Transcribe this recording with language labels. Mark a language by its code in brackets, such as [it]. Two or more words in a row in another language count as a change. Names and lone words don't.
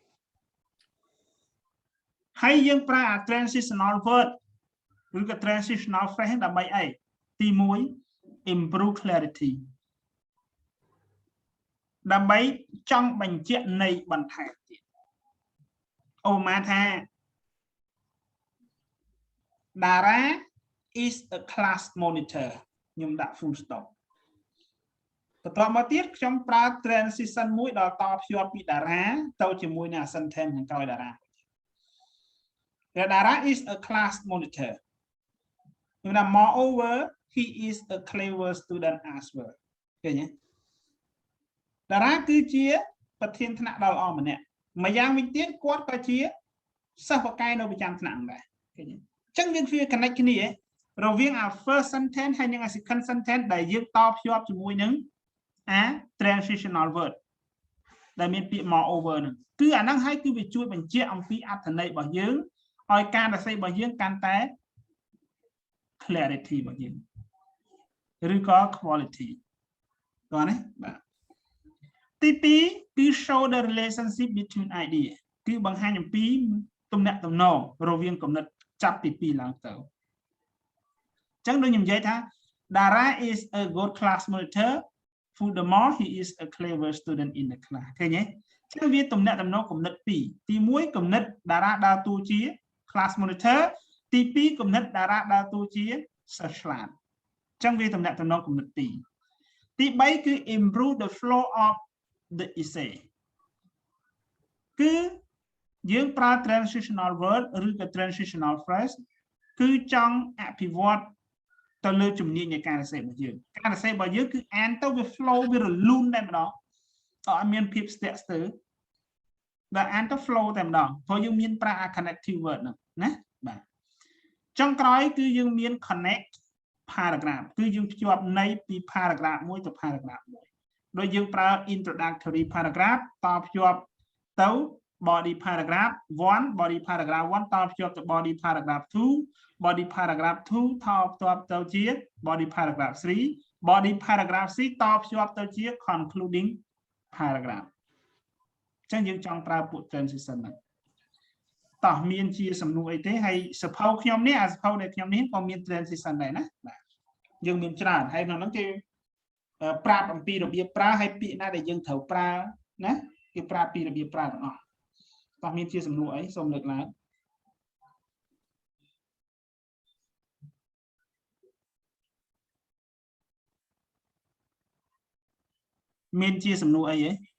[km] ហើយយើងប្រើ [en] transitional word [km] ឬក៏ [en] transitional phrase [km] ដើម្បីអីទី1 [en] improve clarity [km] ដើម្បីចង់បញ្ជាក់ន័យបន្ថែមទៀតអូម៉ាថា [en] Dara is a class monitor [km] ខ្ញុំដាក់ [en] full stop [km] បន្ទាប់មកទៀតខ្ញុំប្រើ transition មួយដល់តភ្ជាប់ពី Dara ទៅជាមួយនឹង sentence ខាងក្រោយ Dara [en] Dara is a class monitor [km] ខ្ញុំថា [en] moreover he is a clever student as well [km] ឃើញទេ Dara គឺជាប្រធាន ថ្នាក់ដ៏ល្អម្នាក់ម្យ៉ាងវិញទៀតគាត់ក៏ជាសិស្សបកែនៅប្រចាំថ្នាក់ដែរឃើញទេចឹងយើងវា connect គ្នារវាង [en] first sentence [km] ហើយនិង [en] second sentence [km] ដែលយើងតភ្ជាប់ជាមួយនឹង [en] transitional word [km] ដែលមានពាក្យ moreover ហ្នឹងគឺអាហ្នឹងហើយគឺវាជួយបញ្ជាក់អំពីអត្ថន័យរបស់យើងឲ្យការសរសេររបស់យើងកាន់តែ clarity របស់យើងឬក៏ quality តោះណាបាទទី2គឺ [en] show the relationship between idea [km] គឺបង្ហាញអំពីទំនាក់ទំនងរវាងគំនិតចាប់ពី2ឡើងទៅចឹងដូចខ្ញុំនិយាយថា [en] Dara is a good class monitor furthermore he is a clever student in the class [km] ឃើញទេចឹងវាទំនាក់ទំនងគំនិត2ទី1គំនិត Dara ដើរតួជា [en] class monitor [km] ទី2គំនិត Dara ដើរតួជាសិស្សឆ្លាតចឹងវាទំនាក់ទំនងគំនិត2ទី3គឺ [en] improve the flow of the essay [km] គឺយើងប្រើ [en] transitional word [km] ឬក៏ [en] transitional phrase [km] គឺចង់អភិវឌ្ឍទៅលើជំនាញនៃការសរសេររបស់យើងការសរសេ ររបស់យើងគឺអានទៅវា flow វារលូនតែម្ដងអត់មានភាពស្ទាក់ស្ទើរដល់អានទៅ flow តែម្ដងព្រោះយើងមានប្រើ [en] connective word [km] ហ្នឹងណាបាទចុងក្រោយគឺយើង មាន [en] connect paragraph [km] គឺយើងភ្ជាប់ន័យពី paragraph មួយទៅ paragraph មួយដោយយើងប្រើ [en] introductory paragraph [km] តភ្ជាប់ទៅ [en] body paragraph 1 body paragraph 1 [km] តភ្ជាប់ទៅ [en] body paragraph 2 body paragraph 2 [km] ថតភ្ជាប់ទៅជា [en] body paragraph 3 body paragraph 3 [km] តភ្ជាប់ទៅជា [en] concluding paragraph [km] អញ្ចឹងយើងចង់ប្រើពួក transition ហ្នឹងតោះមានជាសំណួរអីទេ ហើយសភៅខ្ញុំនេះអាសភៅដែលខ្ញុំនេះក៏មាន transition ដែរណាបាទយើងមានច្រើនហើយក្នុងហ្នឹងគេប្រាប់អំពីរបៀបប្រើហើយពាក្យណាដែលយើងត្រូវប្រើណាគេប្រាប់ពីរបៀបប្រើទាំងអស់តោះមានជាសំណួរអីសូមលើកឡើងមានជាសំណួរអីហ៎